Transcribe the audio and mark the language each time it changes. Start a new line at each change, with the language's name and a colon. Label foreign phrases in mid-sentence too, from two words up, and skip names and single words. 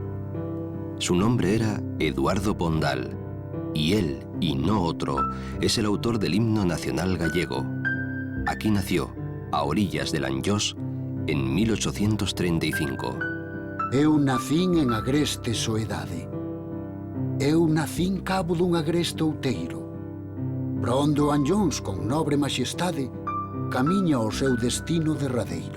Spanish: Su nombre era Eduardo Pondal, y él, y no otro, es el autor del himno nacional gallego. Aquí nació, a orillas del Anllós, en 1835.
Galician: Eu nacín en agreste soedade. Eu nacín cabo dun agreste outeiro. Para onde o Anllóns, con nobre maxestade, camiña ao seu destino derradeiro.